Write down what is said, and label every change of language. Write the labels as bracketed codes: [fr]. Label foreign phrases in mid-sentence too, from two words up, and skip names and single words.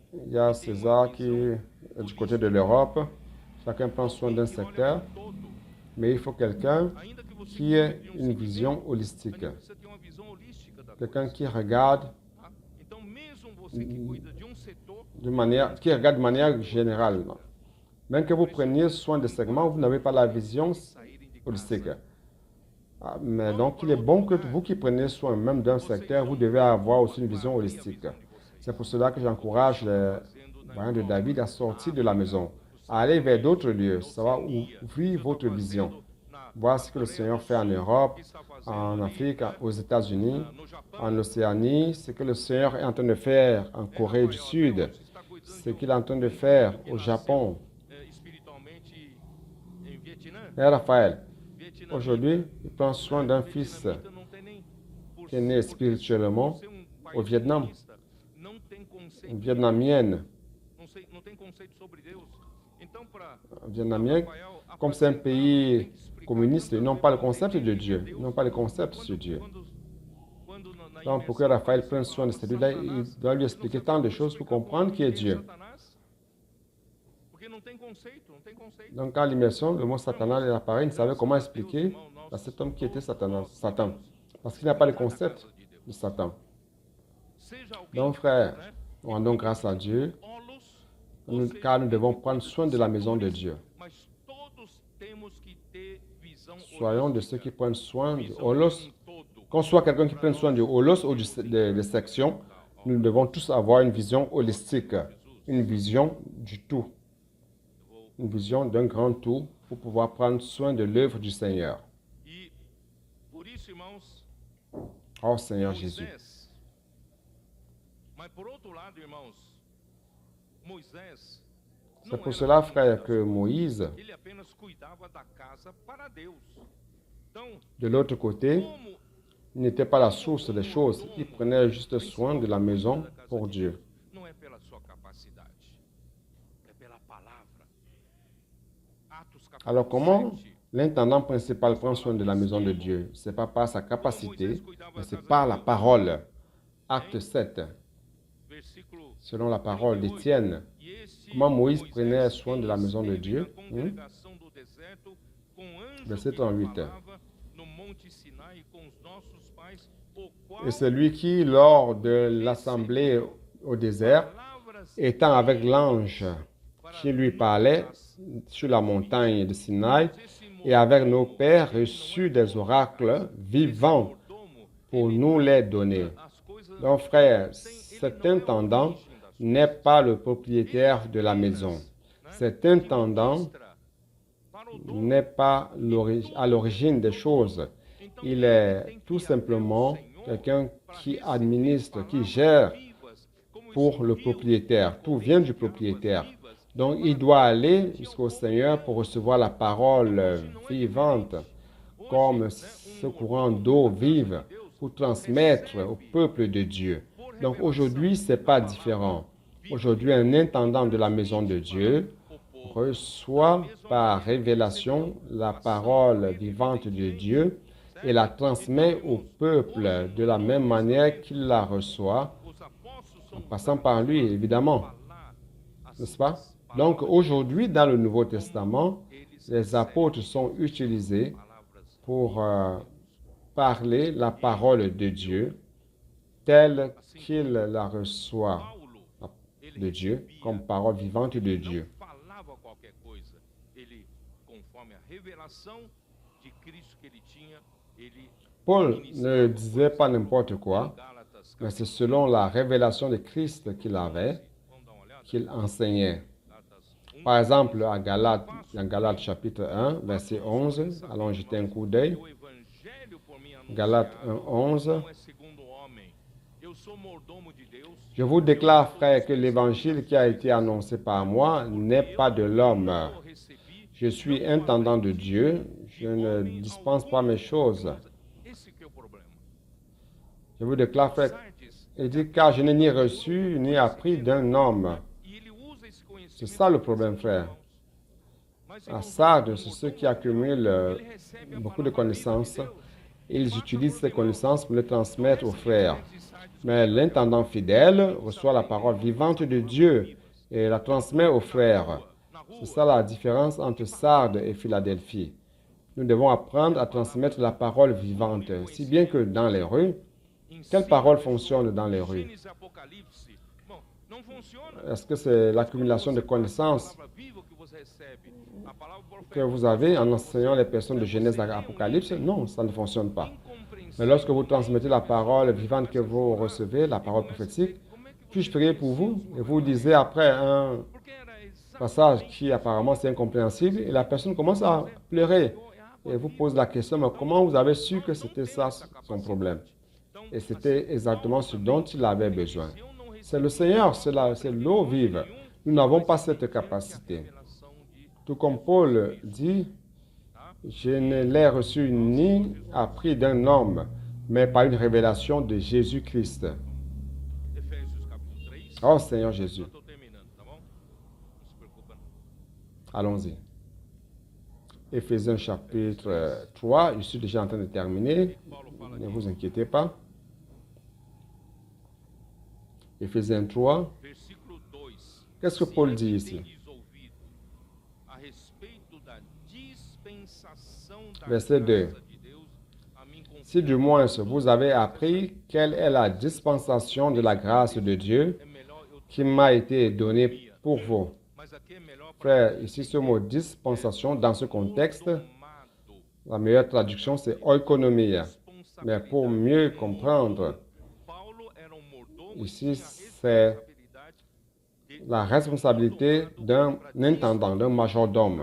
[fr] Il y a César qui est du côté de l'Europe. Chacun prend soin d'un [pt] que olha [fr] secteur, [pt] pro todo. [fr] mais il faut quelqu'un [pt] Ainda que você [fr] qui ait [pt] cuide de [fr] une [pt] segmento, [fr] vision [pt] a [fr] holistique. [pt] gente precisa ter uma visão holística da [fr] Quelqu'un [pt] coisa, [fr] qui regarde [pt] tá? Então, mesmo você que cuida de setor, [fr] qui regarde de manière générale. Même que vous preniez soin des segments, vous n'avez pas la vision [pt] saírem de [fr] holistique. [pt] casa. [fr] Mais donc, il est bon que vous qui prenez soin même d'un secteur, vous devez avoir aussi une vision holistique. C'est pour cela que j'encourage les voyants de David à sortir de la maison, à aller vers d'autres lieux. Ça va ouvrir votre vision. Voir ce que le Seigneur fait en Europe, en Afrique, aux États-Unis, [pt] No Japão, [fr] en Océanie, ce que le Seigneur est en train de faire en Corée du Sud, [pt] está cuidando [fr] ce qu'il est en train de faire au Japon. [pt] espiritualmente em Vietnã. [fr] Et Raphaël, [pt] Vietnã [fr] aujourd'hui, il prend soin d'un fils [pt] vietnamita não tem nem por [fr] qui est né spirituellement [pt] ser pai [fr] au Vietnam, [pt] comunista, não tem conceito, [fr] une vietnamienne, [pt] não tem conceito sobre Deus. Então, para [fr] un vietnamien, comme c'est un pays communiste, ils n'ont pas le concept de Dieu, ils n'ont pas le concept sur Dieu. Donc, pour que Raphaël prenne soin de celui-là, il doit lui expliquer tant de choses pour comprendre qui est Dieu. [pt] Porque não tem conceito, não tem conceito. [fr] Donc, quand l'immersion, le mot Satan est apparu, il savait comment expliquer à cet homme qui était Satan. Parce qu'il n'a pas le concept de Satan. [pt] Seja alguém, [fr] Donc, frère, [pt] né, [fr] rendons grâce à Dieu, [pt] Olos, [fr] car nous devons prendre soin de la maison de Dieu. [pt] mas todos temos que ter visão [fr] Soyons de ceux qui prennent soin du [pt] visão [fr] holos. [pt] em todo. [fr] Qu'on soit quelqu'un qui prenne soin du holos ou des sections, nous devons tous avoir une vision holistique, une vision du tout, une vision d'un grand tout pour pouvoir prendre soin de l'œuvre du Seigneur. [pt] E por isso, irmãos, [fr] Oh Seigneur Jésus. [pt] Moisés. Mas por outro lado, irmãos, Moisés [fr] C'est [pt] não [fr] pour [pt] era [fr] cela, [pt] dono [fr] frère, [pt] da [fr] que [pt] sua [fr] Moïse, [pt] casa. Ele apenas cuidava da casa para Deus. Então, [fr] de l'autre côté, [pt] como [fr] Il n'était pas la source des choses. Il prenait juste soin de la maison pour Dieu. [pt] Não é pela sua capacidade, é pela palavra. Atos [fr] Alors [pt] capítulo [fr] comment [pt] 7. [fr] l'intendant principal prend soin de la maison de Dieu? Ce n'est pas par sa capacité, mais c'est par la parole. Acte 7, [pt] Versículo [fr] selon la parole [pt] 38. [fr] d'Étienne. [pt] E este [fr] Comment Moïse prenait [pt] Moisés [fr] soin de la maison de [pt] esteve na [fr] Dieu? [pt] congregação do deserto, com anjo [fr] Verset [pt] que lhe [fr] 38. [pt] falava no monte Sinai com os nossos pais, o qual [fr] Et c'est lui qui, lors de l'assemblée au désert, [pt] palavras [fr] étant avec l'ange qui lui parlait sur la montagne de Sinaï, et avec nos pères reçut des oracles vivants pour nous les donner. [pt] as coisas [fr] Donc, frère, cet intendant n'est pas le propriétaire de la maison. Cet intendant [pt] para o dono. [fr] n'est pas à l'origine des choses. Il est tout simplement quelqu'un qui administre, qui gère pour le propriétaire. Tout vient du propriétaire. Donc, il doit aller jusqu'au Seigneur pour recevoir la parole vivante, comme ce courant d'eau vive, pour transmettre au peuple de Dieu. Donc, aujourd'hui, ce n'est pas différent. Aujourd'hui, un intendant de la maison de Dieu reçoit par révélation la parole vivante de Dieu et la transmet au peuple de la même manière qu'il la reçoit, [pt] Os apóstolos [fr] en [pt] são [fr] passant par lui, évidemment. N'est-ce pas? Donc aujourd'hui, dans le Nouveau Testament, les apôtres sont utilisés pour parler la parole de Dieu telle qu'il la reçoit [pt] Paulo, ele [fr] de Dieu, comme parole vivante de Dieu. [pt] falava qualquer coisa. Ele, conforme a revelação de Cristo que ele tinha, ele [fr] Paul ne disait pas n'importe quoi, [pt] Gálatas, [fr] mais c'est selon la révélation de Christ qu'il avait, [pt] vamos dar uma olhada, [fr] qu'il enseignait. [pt] Gálatas 1, [fr] Par exemple, dans Galates chapitre 1, verset 11, allons jeter un coup d'œil. [pt] o evangelho por mim [fr] Galates [pt] anunciado [fr] 1, 11. [pt] não é segundo o homem. Eu sou mordomo de Deus. [fr] Je vous déclare, frères, que l'évangile qui a été annoncé par moi n'est pas de l'homme. [pt] Eu recebi. [fr] Je suis intendant de Dieu, je ne dispense pas mes choses. [pt] Esse que é o problema. [fr] Je vous déclare, frère, [pt] Sardes, [fr] il dit, car je n'ai ni reçu ni appris d'un homme. [pt] e ele usa esse conhecimento. [fr] C'est ça le problème, frère. [pt] Mas [fr] À Sardes, c'est ceux qui accumulent beaucoup de connaissances. Ils utilisent ces connaissances pour les transmettre aux frères. Mais l'intendant fidèle reçoit la parole vivante de Dieu et la transmet aux frères. C'est ça la différence entre Sardes et Philadelphie. Nous devons apprendre à transmettre la parole vivante, si bien que dans les rues, quelle parole fonctionne dans les rues? [pt] Gênesis e Apocalipse, bom, não funciona. [fr] Est-ce que c'est l'accumulation de connaissances [pt] A palavra viva que você recebe, a palavra [fr] que [pt] profética, [fr] vous avez en enseignant les personnes de Genèse à Apocalypse? Non, ça ne fonctionne pas. incompreensível. Mais lorsque vous transmettez la parole vivante que vous recevez, la parole prophétique, puis-je prier pour vous? Et vous disiez après un [pt] Porque era exatamente [fr] passage qui apparemment c'est incompréhensible, et la personne commence à pleurer. Et vous pose la question, mais comment vous avez su que c'était ça son problème? Et c'était exactement ce dont il avait besoin. C'est le Seigneur, c'est l'eau vive. Nous n'avons pas cette capacité. [pt] revelação de [fr] Tout comme Paul dit, je ne l'ai reçu ni appris d'un homme, mais par une révélation de Jésus-Christ. [pt] Efésios capítulo 3. [fr] Oh Seigneur Jésus, [pt] Eu estou terminando, tá bom? Não se preocupa não. [fr] allons-y. Éphésiens chapitre 3, je suis déjà en train de terminer, [pt] Paulo fala [fr] ne [pt] de [fr] vous inquiétez pas. Éphésiens 3, [pt] versículo 2. [fr] qu'est-ce que Paul dit ici? [pt] Tendes ouvido a respeito da dispensação da [fr] Verset 2. [pt] graça de Deus, a mim [fr] Si du moins vous avez appris quelle est la dispensation de la grâce de Dieu [pt] é melhor eu [fr] qui m'a été donnée pour vous. [pt] mas aqui é melhor para [fr] Frère, ici ce mot dispensation, dans ce contexte, [pt] tomado. [fr] la meilleure traduction c'est oikonomia. Mais pour mieux comprendre, [pt] Paulo era mordomo [fr] ici c'est la responsabilité d'un intendant, d'un majordome.